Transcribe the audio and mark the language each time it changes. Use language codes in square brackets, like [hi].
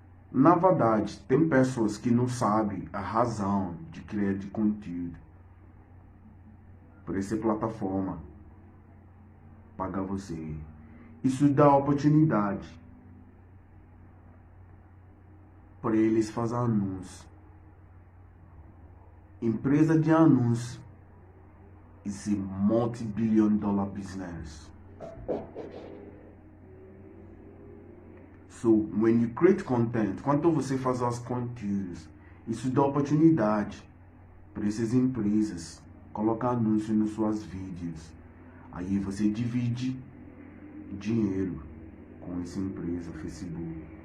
[pt] Na verdade, tem pessoas que não sabem a razão de criar de conteúdo. Por essa plataforma pagar você. Isso dá oportunidade para eles fazer anúncios. Empresa de anúncios [en] is a multi-billion-dollar business. So, when you create content, [pt] quando você faz os conteúdos, isso dá oportunidade para essas empresas colocar anúncios nos seus vídeos. Aí você divide dinheiro com essa empresa, Facebook.